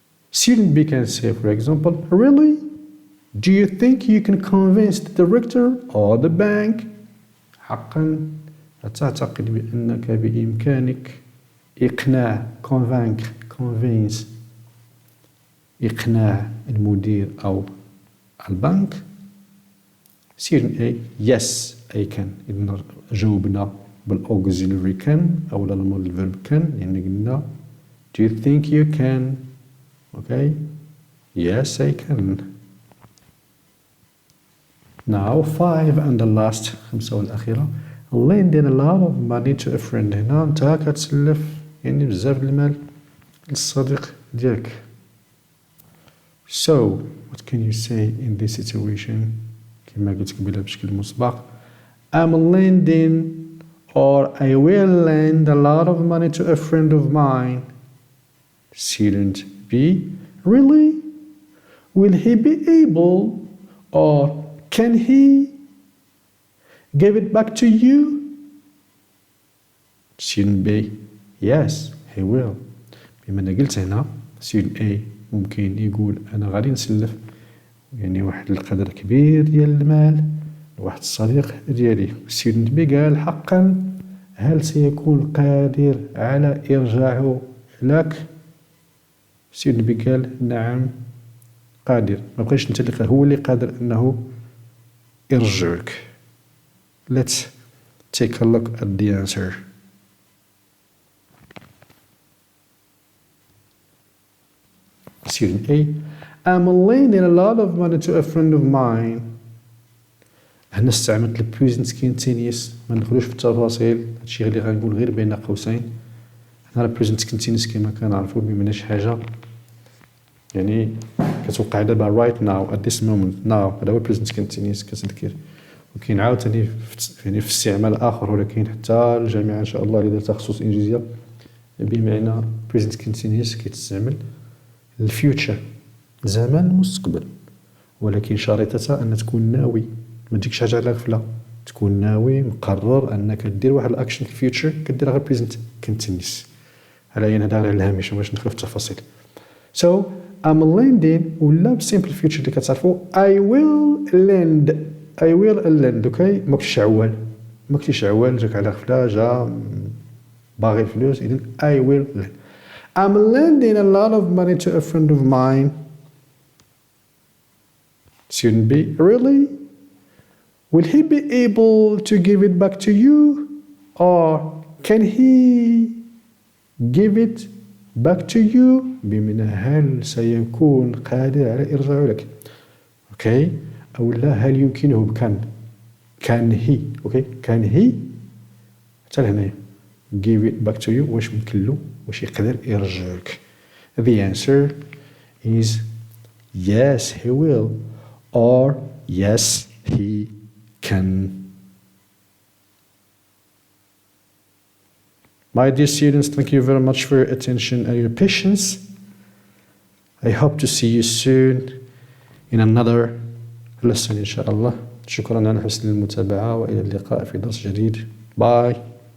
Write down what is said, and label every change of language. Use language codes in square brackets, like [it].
[en] Student B can say, for example, really? Do you think you can convince the director or the bank? [ar] حقا أتعتقد بأنك بإمكانك إقناع convince إقناع المدير أو البنك؟ [en] Student A, yes, I can. [ar] إذن جاوبنا بالauxiliary can أو المودal verb can، يعني قلنا [en] do you think you can? [ar] Okay? [en] Yes, I can. Now 5 and the last، 5 والأخيرة. lending a lot of money to a friend. [ar] هنا أنت كتسلف يعني بزاف المال للصديق ديالك. [en] So, what can you say in this situation? [ar] كما قلت قبيلة بشكل مسبق. [en] I'm lending or I will lend a lot of money to a friend of mine. Student B, really? Will he be able or can he give it back to you? Student B, yes, he will. [ar] بما أنا قلت هنا Student A ممكن يقول أنا غادي نسلف يعني واحد القدر كبير ديال المال لواحد الصديق ديالي. Student B قال حقا هل سيكون قادر على إرجاعه لك؟ Student B قال نعم قادر. ما بقاش انت اللي هو اللي قادر انه يرجعك. [en] Let's take a look at the answer. Student A, I'm lending a lot of money to a friend of mine. [ar] هنا استعملت البريزنت كونتينيوس، ما ندخلوش في التفاصيل، هادشي اللي غنقول غير بين قوسين. هنا البريزنت كونتينيوس كما كنعرفو بمعنى شي حاجة يعني كتوقع دابا [en] right now at this moment now. [ar] هذا هو البريزنت كونتينيوس كتذكر. وكاين عاوتاني يعني في استعمال آخر ولكن حتى الجامعة إن شاء الله اللي دارت تخصص إنجليزية بمعنى بريزنت كونتينيوس كيتستعمل الفيوتشر زمان المستقبل، ولكن شريطتها أن تكون ناوي، ما تجيكش حاجة على غفلة، تكون ناوي مقرر أنك دير واحد الأكشن في الفيوتشر كديرها غير بريزنت كونتينيوس. على أي هذا على الهامش باش ندخل في التفاصيل. [en] So I'm lending [ar] ولا بسيمبل فيوتشر اللي كتعرفوا [en] I will lend. [ar] اوكي ما كنتيش عوال جاك على غفلة جا باغي الفلوس، إذن I will lend. [en] I'm lending a lot of money to a friend of mine. Student B, really? Will he be able to give it back to you? Or can he give it back to you [ar] بمعنى هل سيكون قادر على إرجاعه لك. اوكي أو لا هل يمكنه بكان can he اوكي can he حتى لهنايا [en] give it back to you [ar] واش ممكن له واش يقدر يرجع لك. [en] The answer is yes he will or yes he can. My dear students, thank you very much for your attention and your patience. I hope to see you soon in another lesson [ar] إن شاء الله. شكرا على حسن المتابعة وإلى اللقاء في درس جديد. Bye.